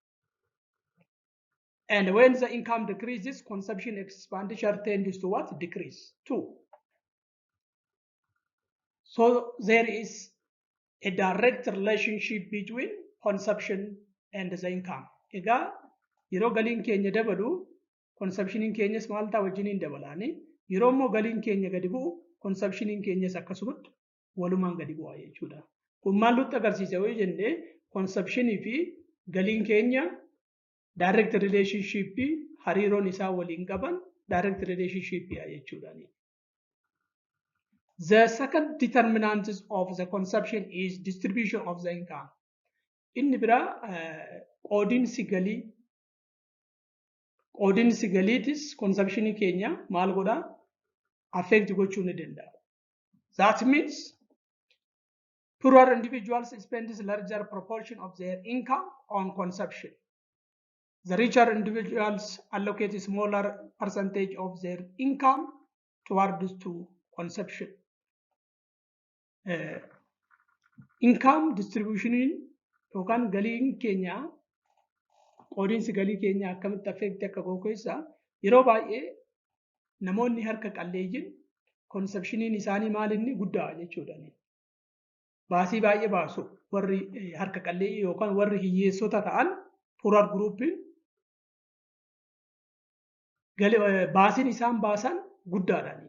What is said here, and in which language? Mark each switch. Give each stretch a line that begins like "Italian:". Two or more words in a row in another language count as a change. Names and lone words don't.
English: And when the income decreases, consumption expenditure tends to what? Decrease too. So there is a direct relationship between consumption and the income.
Oromo: Egaa yeroo galiin keenya dabalu consumptioniin keenyas maal ta'a wajjiniin dabalaani. Yeroo immoo galiin keenya gadi bu'u consumptioniin keenyas akkasumatti walumaan gadi bu'a jechuudha. Kun maal nutti agarsiisa yoo jenne consumptionii fi galiin keenya
English: direct relationship
Oromo: hariiroon isaa waliin qaban
English: direct relationship
Oromo: jechuudhaani.
English: The second determinant of the consumption is distribution of the income.
Oromo: Inni bira qoodinsi galiitis consumptionii keenya maal godha affect gochuu ni danda'a.
English: That means poorer individuals spend a larger proportion of their income on consumption. The richer individuals allocate a smaller percentage of their income towards to consumption. Income distribution
Oromo: yookaan galiin keenya qoodinsi galii keenya akkamitti affect akka godhu keessa yeroo baay'ee namoonni harka qalleeyyiin consumptioniin isaanii maal inni guddaa jechuudha. Baasii baay'ee baasu warri harka qalleeyyii yookaan warri hiyyeessota ta'an
English: poorer groupiin
Oromo: baasiin isaan baasan guddaadhaan.